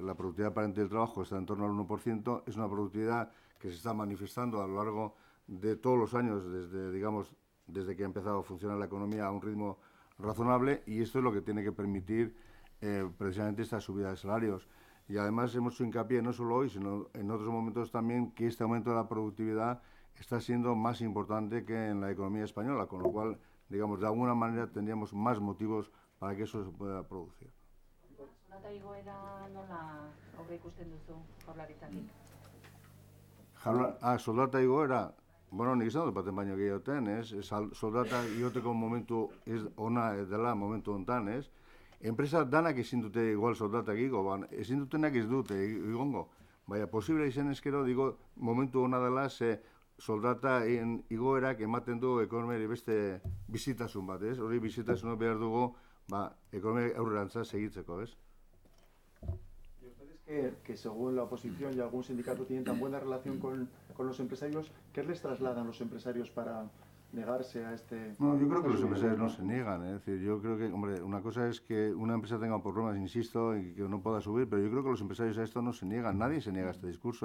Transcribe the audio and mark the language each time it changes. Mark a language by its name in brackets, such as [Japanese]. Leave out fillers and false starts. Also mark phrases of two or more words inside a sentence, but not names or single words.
[Spanish] La productividad aparente del trabajo está en torno al 1%. Es una productividad que se está manifestando a lo largo de todos los años, desde que ha empezado a funcionar la economía a un ritmo razonable, y esto es lo que tiene que permitir precisamente esta subida de salarios. Y además hemos hecho hincapié no solo hoy, sino en otros momentos también, que este aumento de la productividad está siendo más importante que en la economía española, con lo cual, digamos, de alguna manera tendríamos más motivos para que eso se pueda producir. [Basque] Soldata igoera nola aurreikusten duzu Jaurlaritzatik? Soldata igoera, bueno, nik izan dut baten baino gehioten, ez? Soldata igoteko momentu ona dela momentu hontan, ez? Enpresa danak ezin dute igual soldatak igo, ezin dutenak ez dute igongo. Baina, posible izan ezkero, digo, momentu ona dela, ze soldata igoerak ematen du ekonomiari beste bizitasun bat, ez? Hori bizitasun behar dugu, ekonomia aurrerantza segitzeko, ez? [Spanish] ¿Y ustedes que según la oposición y algún sindicato tienen tan buena relación con los empresarios, qué les trasladan los empresarios para negarse a este...? No, yo creo que los empresarios no se niegan, ¿eh? Es decir, yo creo que, hombre, una cosa es que una empresa tenga problemas, insisto, y que no pueda subir, pero yo creo que los empresarios a esto no se niegan, nadie se niega a este discurso.